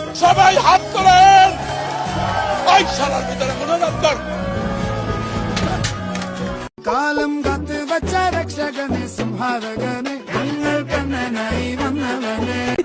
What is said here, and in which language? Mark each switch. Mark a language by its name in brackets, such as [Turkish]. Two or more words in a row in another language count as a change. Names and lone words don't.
[Bangla] সবাই হাত তোলেন, ওই শালার ভিতরে কোনো দপ্তর। [Malayalam] കാലം കാത്ത് വച്ച രക്ഷകനെ സംഹാരകനെ ഞങ്ങൾ കണ്ണനായി വന്നവനെ.